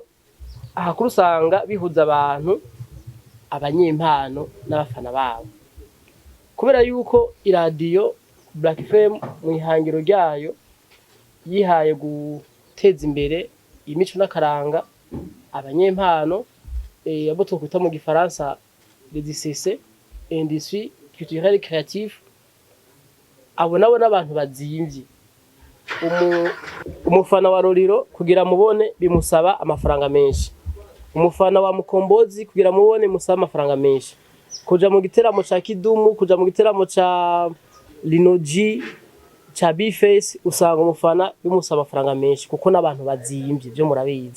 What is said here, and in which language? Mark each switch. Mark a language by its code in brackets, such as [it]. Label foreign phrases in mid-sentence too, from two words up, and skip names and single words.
[rn] ahakuru usanga bihuza abantu, abanyempano n'abafana babo, kubera yuko iradiyo Black FM mu ihangiro ryayo yihaye guteza imbere imico n'akaranga abanyempano, abo twokwita mu gifaransa [fr] les DCC, industrie culturelle créative. [rn] Abo nabo n'abantu bazimvye. Umufana wa Roriro kugira mubone bimusaba amafaranga menshi, umufana wa Mukombozi kugira mubone musaba amafaranga menshi, kuja mu giteramo ca Kidumu, kuja mu giteramo ca Linoji, cha Bface usanga umufana bimusaba amafaranga menshi kuko n'abantu bazimvye byo murabizi.